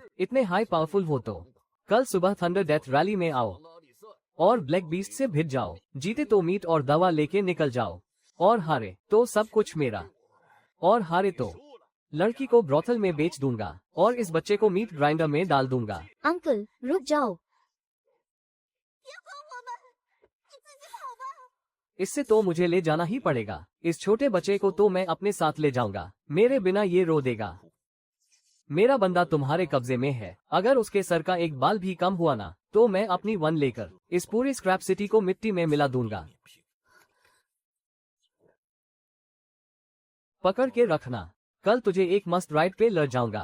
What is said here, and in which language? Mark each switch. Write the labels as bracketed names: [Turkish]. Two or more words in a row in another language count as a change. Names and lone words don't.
[Hindi] इतने [English] high powerful [Hindi] हो तो कल सुबह थंडर डेथ रैली में आओ और ब्लैक बीस्ट से भिड़ जाओ। जीते तो मीट और दवा लेके निकल जाओ, और हारे तो सब कुछ मेरा। और हारे तो लड़की को ब्रॉथल में बेच दूंगा और इस बच्चे को [English] meat grinder [Hindi] में डाल दूंगा। अंकल रुक जाओ। [Chinese] 别管我们，你自己跑吧。 [Hindi] इससे तो मुझे ले जाना ही पड़ेगा। इस छोटे बच्चे को तो मैं अपने साथ ले जाऊंगा। मेरे बिना ये रो देगा। मेरा बंदा तुम्हारे कब्जे में है। अगर उसके सर का एक बाल भी कम हुआ ना तो मैं अपनी वन लेकर इस पूरी स्क्रैप सिटी को मिट्टी में मिला दूंगा। पकड़ के रखना, कल तुझे एक मस्त राइड पे ले जाऊंगा।